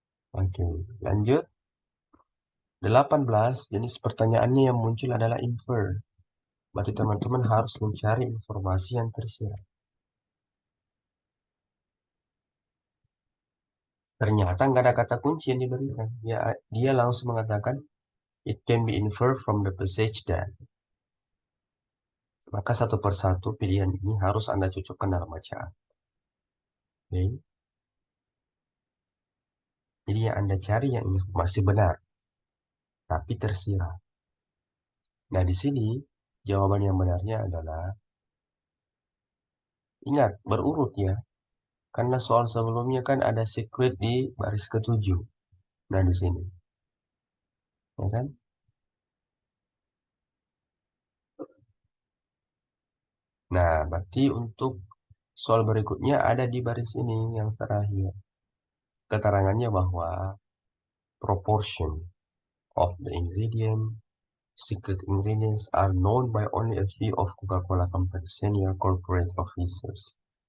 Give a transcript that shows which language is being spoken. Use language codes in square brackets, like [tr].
[id] Oke, lanjut. 18, jenis pertanyaannya yang muncul adalah infer. Berarti teman-teman harus mencari informasi yang tersirat. Ternyata nggak ada kata kunci yang diberikan. Ya, dia langsung mengatakan, [en] it can be inferred from the passage that. [id] Maka satu persatu pilihan ini harus Anda cocokkan dalam bacaan. Oke. Jadi yang Anda cari yang informasi benar, tapi tersirat. Nah, di sini jawaban yang benarnya adalah, ingat, berurut ya. Karena soal sebelumnya kan ada secret di baris ke-7. Nah, di sini. Ya kan? Nah, berarti untuk soal berikutnya ada di baris ini yang terakhir. Keterangannya bahwa [en] proportion of the secret ingredients are known by only a few of Coca-Cola Company senior corporate officers.